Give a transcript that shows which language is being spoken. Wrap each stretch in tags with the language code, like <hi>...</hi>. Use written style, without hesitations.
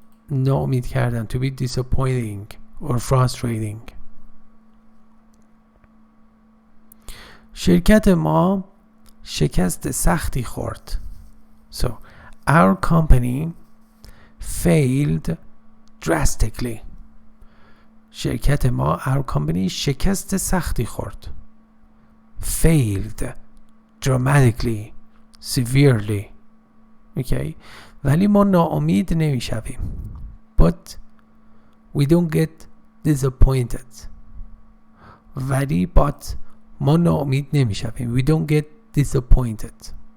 <fa>ناامید کردن,</fa> <en>to be disappointing or frustrating.</en> <fa>شرکت ما شکست سختی خورد.</fa> <en>So our company failed drastically.</en> <fa>شرکت ما,</fa> <en>our company,</en> <fa>شکست سختی خورد.</fa> <en>Failed dramatically, severely.</en> <fa>Okay. ولی ما ناامید نمی شویم.</fa> <en>But we don't get disappointed.</en> <fa>ولی but ما ناامید نمی شویم.</fa> <en>We don't get disappointed.</en>